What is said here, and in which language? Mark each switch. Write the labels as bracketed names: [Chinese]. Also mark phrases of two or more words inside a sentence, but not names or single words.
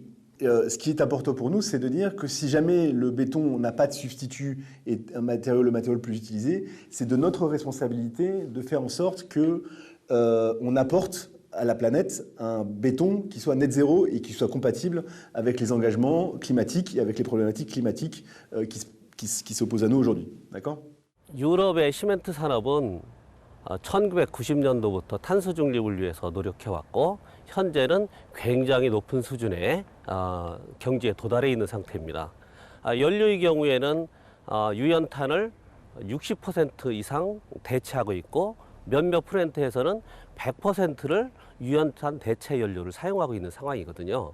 [French] Ce qui est important pour nous, c'est de dire que si jamais le béton n'a pas de substitut et le matériau le plus utilisé, c'est de notre responsabilité de faire en sorte qu'on apporte à la planète un béton qui soit net zéro et qui soit compatible avec les engagements climatiques et avec les problématiques climatiques qui s'opposent à nous aujourd'hui. D'accord ? [Korean] 유럽의 시멘트 산업은 1990년도부터 탄소 중립을 위해서 노력해왔고 현재는 굉장히 높은 수준의 경지에 도달해 있는 상태입니다. 연료의 경우에는 유연탄을 60% 이상 대체하고 있고 몇몇 플랜트에서는 100%를 유연탄 대체 연료를 사용하고 있는 상황이거든요.